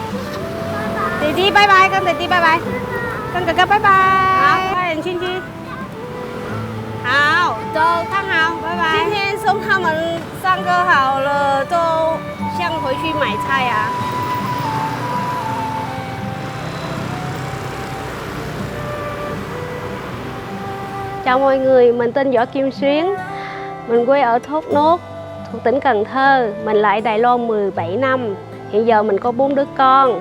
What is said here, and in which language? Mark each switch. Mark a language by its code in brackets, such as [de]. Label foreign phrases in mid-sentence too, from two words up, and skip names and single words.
[zh] 弟弟拜拜，跟弟弟拜拜，跟哥哥拜拜。好，快点进去。好，走，看好，拜拜。今天送他们上课好了，都想回去买菜啊。 [vi] Chào mọi người, mình tên Võ Kim Xuyến. Mình quê ở Thốt Nốt, thuộc tỉnh Cần Thơ. Mình lại Đài Loan 17 năm. Hiện giờ mình có 4 đứa con.